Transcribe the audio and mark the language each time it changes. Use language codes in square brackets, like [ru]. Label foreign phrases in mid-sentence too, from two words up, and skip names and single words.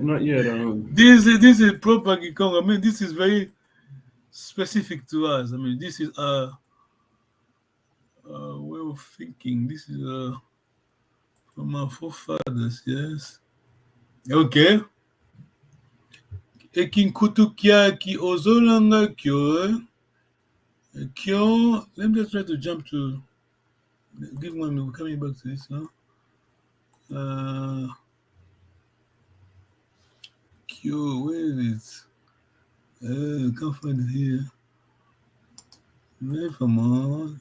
[en] This is proper Kikongo. I mean, this is very specific to us. I mean, this is a way of thinking. This is from our forefathers. Yes. Okay. [kg] Ekinkutukia ki ozolanga kyo. [en] Kyo. Let me just try to jump to. Give 1 minute. We're coming back to this now. Kyo, where is it? I can't find it here. Never mind.